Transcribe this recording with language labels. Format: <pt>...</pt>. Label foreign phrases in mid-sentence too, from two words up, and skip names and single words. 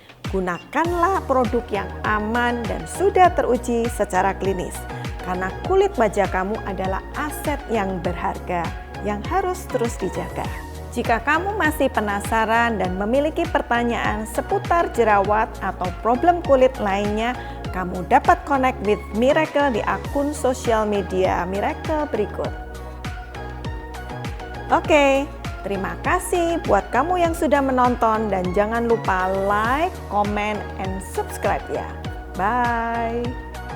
<id>Gunakanlah produk yang aman dan sudah teruji secara klinis, karena kulit wajah kamu adalah aset yang berharga yang harus terus dijaga. Jika kamu masih penasaran dan memiliki pertanyaan seputar jerawat atau problem kulit lainnya, kamu dapat</id> <en>connect with</en> <id>Miracle di akun sosial media Miracle berikut. Oke, terima kasih buat kamu yang sudah menonton dan jangan lupa</id> <en>like, comment, and subscribe</en> <id>ya. Bye.</id>